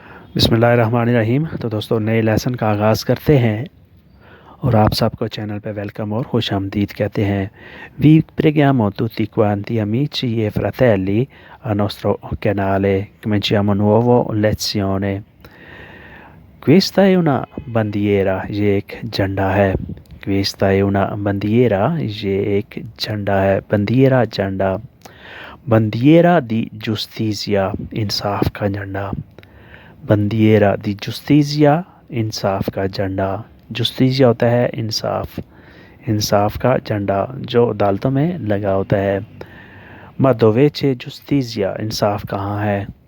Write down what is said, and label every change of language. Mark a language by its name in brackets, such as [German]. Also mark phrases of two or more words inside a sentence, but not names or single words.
[Hindi] बिस्मिल्लाहिर्रहमानिर्रहीम। तो दोस्तों नए लेसन का आगाज़ करते हैं और आप सबको चैनल पे वेलकम और खुशामदीद कहते हैं। [Italian] Vi preghiamo tutti quanti amici e fratelli al nostro canale. Cominciamo nuovo lezione. Questa è una bandiera, [Hindi] ये एक झंडा है। [Italian] Questa è una bandiera, [Hindi] ये एक झंडा है। [Italian] Bandiera झंडा। Bandiera di giustizia, [Hindi] इंसाफ का झंडा। [Italian] bandiera di giustizia, [Hindi] इंसाफ का झंडा। जुस्तीजिया होता है इंसाफ, इंसाफ का झंडा जो अदालतों में लगा होता है। [Italian] ma dove c'è giustizia, [Hindi] इंसाफ कहाँ है।